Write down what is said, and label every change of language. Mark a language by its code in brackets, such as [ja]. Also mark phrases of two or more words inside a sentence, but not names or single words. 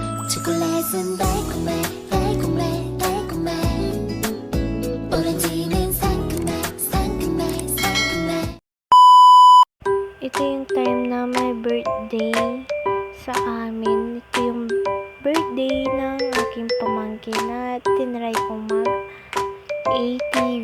[ko] 초콜릿은 달콤해 달콤해 달콤해 오렌지는 상큼해 상큼해 상큼해. [tl] Ito yung time na may birthday sa amin. Ito yung birthday ng aking pamangkin na tinry kong mag-ATV.